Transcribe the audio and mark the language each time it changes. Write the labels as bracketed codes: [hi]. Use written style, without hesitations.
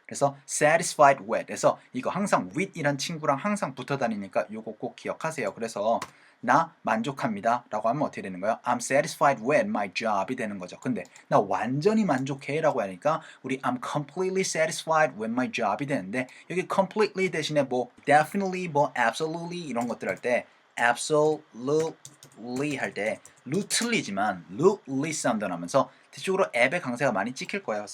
[ko] 그래서 satisfied with에서 이거 항상 with이란 친구랑 항상 붙어 다니니까 요거 꼭 기억하세요. 그래서 나 만족합니다 라고 하면 어떻게 되는 거예요? [en] I'm satisfied with my job이 [ko] 되는 거죠. 근데 나 완전히 만족해 라고 하니까 우리 [en] I'm completely satisfied with my job [ko] 이 되는데 여기 completely 대신에 뭐 definitely 뭐 absolutely 이런 것들 할 때 absolutely 할 때 루 틀리지만 루 사운드 나면서 뒤쪽으로 앱의 강세가 많이 찍힐 거예요.